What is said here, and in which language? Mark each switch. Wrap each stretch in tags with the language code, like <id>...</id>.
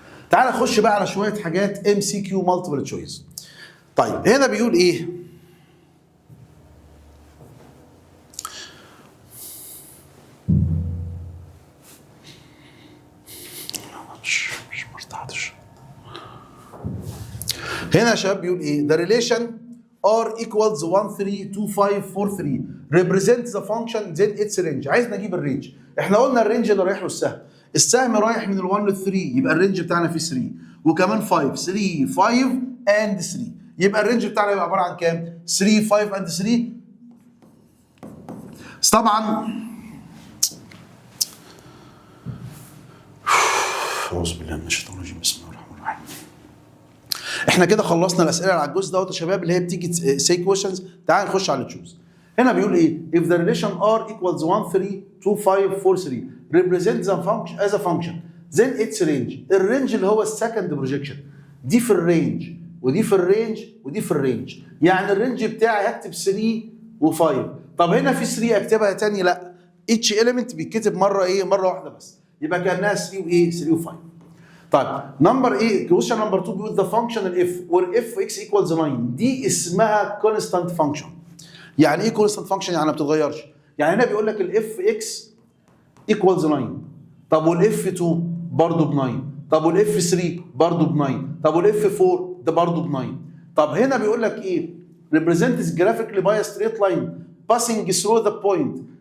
<ar>تعال نخش بقى على شويه حاجات ام سي كيو مالتيبل تشويس. طيب هنا بيقول ايه؟ مش مرتاحش. هنا يا شباب بيقول ايه؟</ar> <en>The relation R equals 1 3 2 5 4 3 represent the function then its range.</en> <ar>عايز نجيب الرينج. احنا قلنا الرينج اللي رايح له السهم. السهم رايح من ال1 ل 3، يبقى الرينج بتاعنا فيه 3 وكمان 5 3 5 and 3، يبقى الرينج بتاعنا يبقى عباره عن كام؟ 3 5 and 3. بس طبعا اعوذ بالله من الشيطان الرجيم، بسم الله الرحمن الرحيم. احنا كده خلصنا الاسئله على الجزء دوت يا شباب اللي هي بتيجي سي كويشنز. تعال نخش على التشوز. هنا بيقول ايه؟</ar> <en>if the relation r equals 1 3 2 5 4 3 represent the function as a function then its range.</en> <ar>الرينج اللي هو السكند بروجيكشن، دي في الرينج ودي في الرينج ودي في الرينج، يعني الرينج بتاعي هكتب 3 و5. طب هنا في 3 اكتبها تاني؟ لا،</ar> <en>each element</en> <ar>بيتكتب مره ايه؟ مره واحده بس، يبقى كانها 3 وايه؟ 3 و5. طيب نمبر ايه؟ كويشن نمبر 2 بيقول ذا فانكشن الاف وير اف اكس ايكوالز 9، دي اسمها كونستانت فانكشن. يعني ايه كونستانت فانكشن؟ يعني ما بتتغيرش. يعني هنا بيقول لك الاف اكس ايكوالز 9، طب والاف 2 برضه ب 9، طب والاف 3 برضه ب 9، طب والاف 4 ده برضه ب 9. طب هنا بيقول لك ايه؟</ar> <en>represents graphically by a straight line passing through the point.</en>